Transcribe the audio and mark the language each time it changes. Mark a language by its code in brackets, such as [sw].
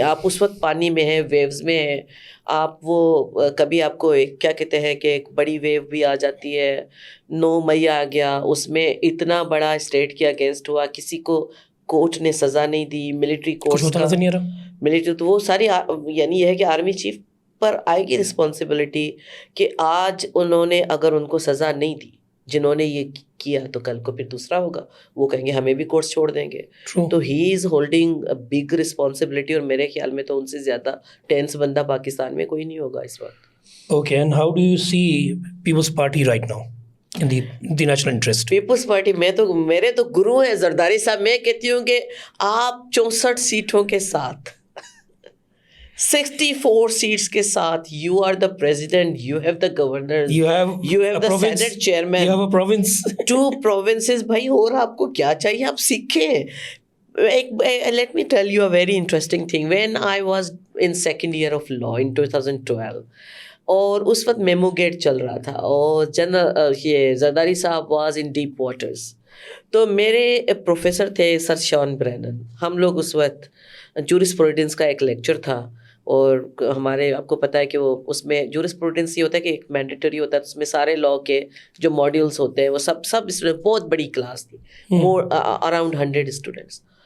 [ur] آپ اس وقت پانی میں ہیں, ویوز میں ہیں, آپ وہ کبھی آپ کو ایک کیا کہتے ہیں کہ ایک بڑی ویو بھی آ جاتی ہے, 9 مئی آ گیا, اس میں اتنا بڑا اسٹیٹ کے اگینسٹ ہوا, کسی کو کورٹ نے سزا نہیں دی, ملٹری کورٹ ملٹری, تو وہ ساری یعنی یہ ہے کہ آرمی چیف پر آئے گی رسپانسبلٹی کہ آج انہوں نے اگر ان کو سزا نہیں دی جنہوں نے یہ کیا تو کل کو پھر دوسرا ہوگا, وہ کہیں گے ہمیں بھی کورس چھوڑ دیں گے. تو [en] he is holding big responsibility, [ur] اور میرے خیال میں تو ان سے زیادہ ٹینس بندہ پاکستان میں کوئی نہیں ہوگا اس وقت. [en] Okay, and how do you see People's Party right now in the national interest? [ur] Peoples party میرے تو گرو ہیں زرداری صاحب. میں کہتی ہوں کہ آپ 64 سیٹوں کے ساتھ 64 سیٹس کے ساتھ [en] You are the president, you have the governor, You have the senate chairman, you have a province. [ur] 2 provinces بھائی, اور آپ کو کیا چاہیے, آپ سیکھیں. [en] Let me tell you a very interesting thing. When I was in second year of law in 2012, [ur] اور اس وقت میمو گیٹ چل رہا تھا اور یہ زرداری صاحب [en] was in deep waters, [ur] تو میرے پروفیسر تھے سر شان برینن. ہم لوگ اس وقت جورسپروڈنس کا ایک لیکچر تھا, اور ہمارے آپ کو پتہ ہے کہ وہ اس میں جورسپروڈنس یہ ہوتا ہے کہ ایک مینڈیٹری ہوتا ہے, اس میں سارے لا کے جو ماڈیولس ہوتے ہیں وہ سب اس میں بہت بڑی کلاس تھی, [en] More around 100 students.